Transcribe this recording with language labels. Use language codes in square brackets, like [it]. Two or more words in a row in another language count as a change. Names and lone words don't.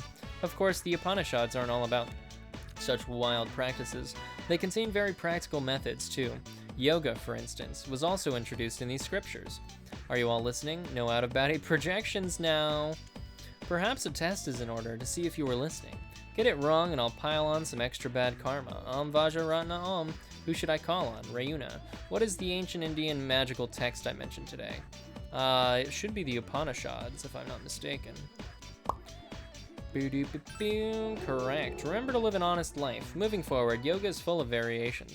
[en] Of course, the Upanishads aren't all about such wild practices. They contain very practical methods, too. Yoga, for instance, was also introduced in these scriptures. Are you all listening? No out-of-body projections now. Perhaps a test is in order to see if you were listening. Get it wrong and I'll pile on some extra bad karma. [sa] Om Vajraratna Om. [en] Who should I call on? Rayuna. What is the ancient Indian magical text I mentioned today? It should be the Upanishads, if I'm not mistaken. Correct. Remember to live an honest life. Moving forward, yoga is full of variations.